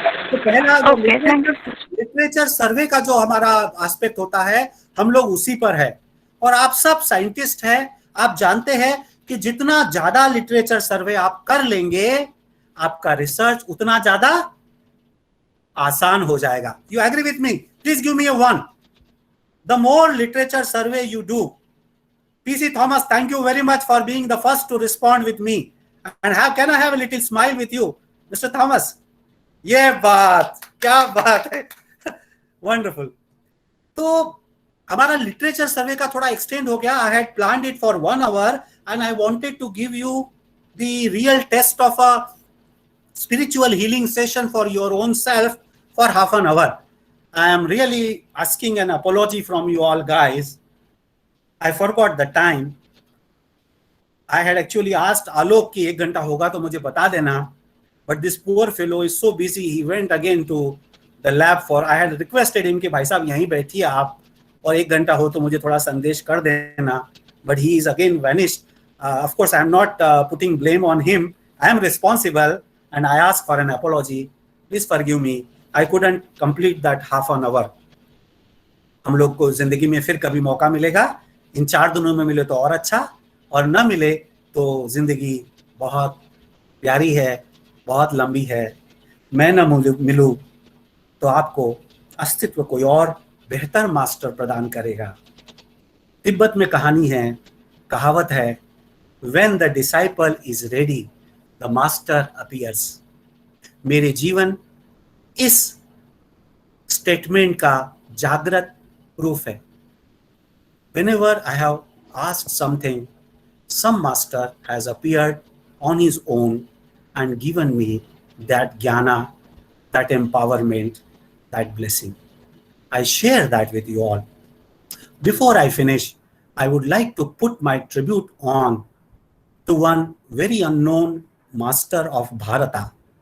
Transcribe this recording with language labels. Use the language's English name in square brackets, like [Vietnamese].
[Hindi] तो पहला जो लिटरेचर सर्वे का जो हमारा एस्पेक्ट होता है हम लोग उसी पर है। और आप सब साइंटिस्ट हैं, आप जानते हैं कि जितना ज्यादा लिटरेचर सर्वे आप कर लेंगे आपका रिसर्च उतना ज्यादा आसान हो जाएगा। [English] You agree with me? Please give me a 1। The more literature survey you do, PC Thomas, thank you very much for being the first to respond with me. And can I have a little smile with you, Mr. Thomas? [Hindi] ये बात क्या बात है, wonderful. तो हमारा literature सर्वे का थोड़ा extend हो गया। [English] I had planned it for 1 hour and I wanted to give you the real test of a spiritual healing session for your own self for half an hour. I am really asking an apology from you all guys. I forgot the time. I had actually asked Alok [Hindi] कि 1 घंटा होगा तो मुझे बता देना, [English] but this poor fellow is so busy. He went again to the lab for. I had requested him [Hindi] कि भाई साहब यहीं बैठिए आप और 1 घंटा हो तो मुझे थोड़ा संदेश कर देना, [English] but he is again vanished. Of course, I am not putting blame on him. I am responsible and I ask for an apology. Please forgive me. I couldn't complete that half an hour. [Hindi] हम लोग को जिंदगी में फिर कभी मौका मिलेगा। इन 4 दिनों में मिले तो और अच्छा, और न मिले तो जिंदगी बहुत प्यारी है, बहुत लंबी है। मैं न मिलूं तो आपको अस्तित्व कोई और बेहतर मास्टर प्रदान करेगा। तिब्बत में कहानी है, कहावत है, [English] When the disciple is ready, the master appears. [Hindi] मेरे जीवन इस स्टेटमेंट का जागृत प्रूफ है। [English] Whenever I have asked something, some master has appeared on his own and given me that jnana, that empowerment, that blessing. I share that with you all. Before I finish, I would like to put my tribute on to one very unknown master of Bharata.